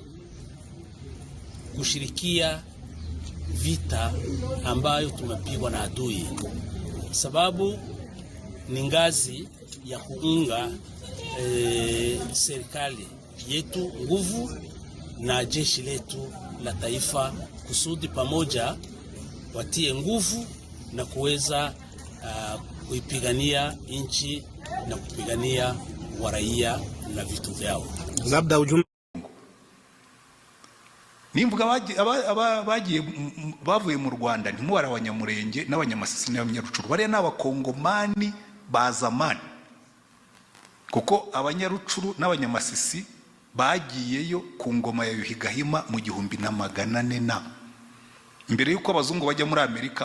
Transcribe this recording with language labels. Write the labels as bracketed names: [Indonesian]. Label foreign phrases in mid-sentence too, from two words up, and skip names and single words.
[Swahili] kushirikia vita ambayo tumepigwa na adui, sababu ni ngazi ya kuunga serikali yetu nguvu na jeshi letu la taifa, kusudi pamoja watie nguvu na kuweza kuipigania nchi na kupigania waraia na vitu vyao. Labda ujumbe [Kinyarwanda] nimvuga bagiye bavuye mu Rwanda ntimuwara abanyamurenge n'abanyamasisi n'abanyarucuru, bariya n'abakongomani ba zamani, kuko abanyarucuru n'abanyamasisi bagiyeyo ku ngoma ya Yuhi Gahima mu 1400 mbere yuko abazungu bajya muri Amerika.